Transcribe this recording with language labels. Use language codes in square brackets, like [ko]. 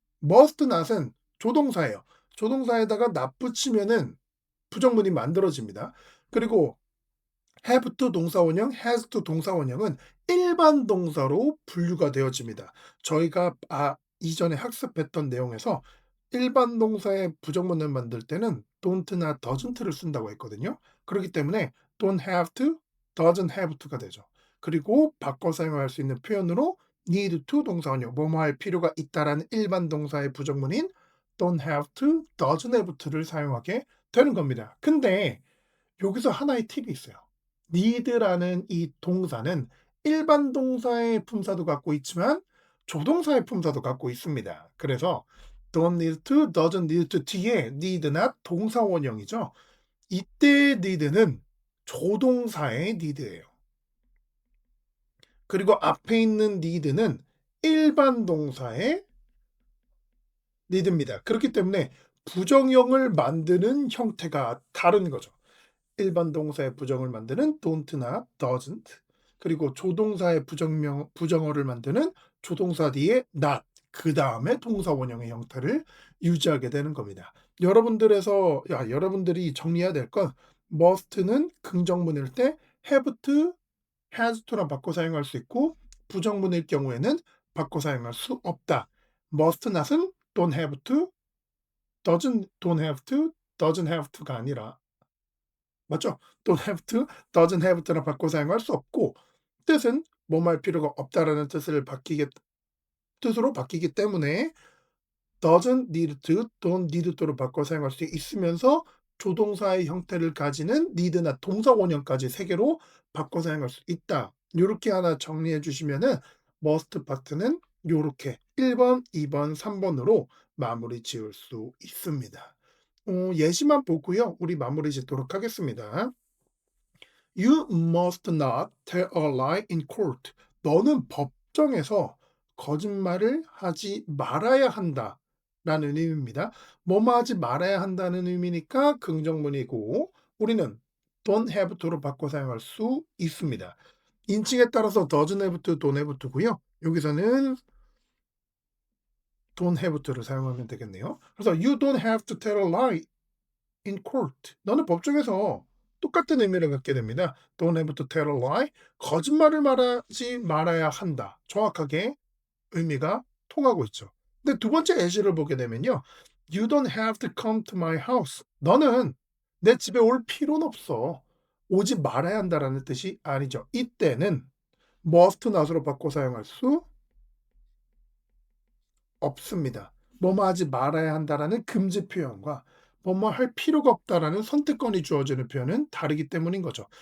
[ko] must not은 조동사예요. 조동사에다가 not 붙이면은 부정문이 만들어집니다. 그리고 have to 동사 원형, has to 동사 원형은 일반 동사로 분류가 되어집니다. 저희가 이전에 학습했던 내용에서 일반 동사의 부정문을 만들 때는 don't나 doesn't를 쓴다고 했거든요. 그렇기 때문에 don't have to, doesn't have to가 되죠. 그리고 바꿔 사용할 수 있는 표현으로 need to 동사 원형, 뭐뭐 할 필요가 있다라는 일반 동사의 부정문인 don't have to, doesn't have to를 사용하게 되는 겁니다. 근데 여기서 하나의 팁이 있어요. need라는 이 동사는 일반 동사의 품사도 갖고 있지만 조동사의 품사도 갖고 있습니다. 그래서 don't need to, doesn't need to 뒤에 need나 동사 원형이죠. 이때 need는 조동사의 need예요. 그리고 앞에 있는 need는 일반 동사의 need입니다. 그렇기 때문에 부정형을 만드는 형태가 다른 거죠. 일반 동사의 부정을 만드는 don't나 doesn't 그리고 조동사의 부정어를 만드는 조동사 뒤에 not 그 다음에 동사 원형의 형태를 유지하게 되는 겁니다. 여러분들이 정리해야 될 건 must는 긍정문일 때 have to, has to랑 바꿔 사용할 수 있고 부정문일 경우에는 바꿔 사용할 수 없다. must not은 don't have to, don't have to, doesn't have to가 아니라 맞죠? don't have to, doesn't have to랑 바꿔 사용할 수 없고 뜻은 뭐뭐 할 필요가 없다라는 뜻을 뜻으로 바뀌기 때문에 doesn't need to, don't need to로 바꿔 사용할 수 있으면서 조동사의 형태를 가지는 need나 동사 원형까지 세 개로 바꿔 사용할 수 있다. 요렇게 하나 정리해 주시면은 must 파트는 요렇게 1 번, 2 번, 3 번으로 마무리 지을 수 있습니다. 예시만 보고요. 우리 마무리 짓도록 하겠습니다. [en] You must not tell a lie in court. [ko] 너는 법정에서 거짓말을 하지 말아야 한다. 라는 의미입니다. 뭐뭐 하지 말아야 한다는 의미니까 긍정문이고, 우리는 don't have to로 바꿔 사용할 수 있습니다. 인칭에 따라서 doesn't have to, don't have to고요. 여기서는 don't have to를 사용하면 되겠네요. 그래서 [en] you don't have to tell a lie in court. [ko] 너는 법정에서 똑같은 의미를 갖게 됩니다. [en] Don't have to tell a lie. [ko] 거짓말을 말하지 말아야 한다. 정확하게 의미가 통하고 있죠. 근데 두 번째 예시를 보게 되면요. [en] You don't have to come to my house. [ko] 너는 내 집에 올 필요는 없어. 오지 말아야 한다라는 뜻이 아니죠. 이때는 must not으로 바꿔 사용할 수 없습니다. 뭐뭐 하지 말아야 한다라는 금지 표현과 뭐뭐 할 필요가 없다라는 선택권이 주어지는 표현은 다르기 때문인 거죠.